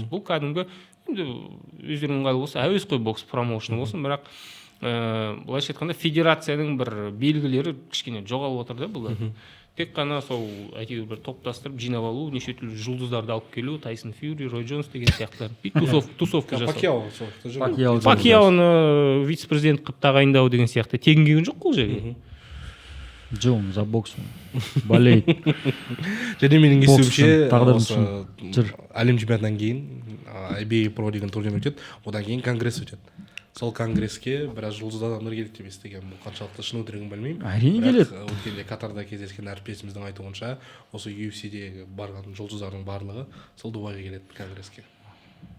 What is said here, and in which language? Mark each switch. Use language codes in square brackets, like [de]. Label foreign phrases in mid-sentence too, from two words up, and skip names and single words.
[kk] Бұл кәдімгі өздерінің ыңғайлы болса әуесқой бокс промоушны болсын, бірақ былайша айтқанда федерацияның бір белгілері кішкене жоғалып отыр да бұл. Тек қана сол әйтеуір бір топтастырып жинап алу, неше түрлі жұлдыздарды алып келу, Тайсон Фьюри, Рой Джонс деген сияқтылар. Тусовка жасау. Пакьяоны вице-президент қылып тағайындау деген сияқты тегін келген жоқ қол жерге. [ru] Джон за боксом болеет. [kk] Және менің естуімше әлем чемпионатынан кейін IBA Pro деген турнир өтеді, одан кейін конгресс өтеді. Сол конгресске біраз жұлдызды адамдар келеді деп естігем. Бұл қаншалықты шын өтірігін білмеймін. Әрине келеді. Өткенде Катарда кездескен әріптесіміздің айтуынша, осы UFC-де барған жұлдыздардың барлығы сол Дубайға келеді конгресске.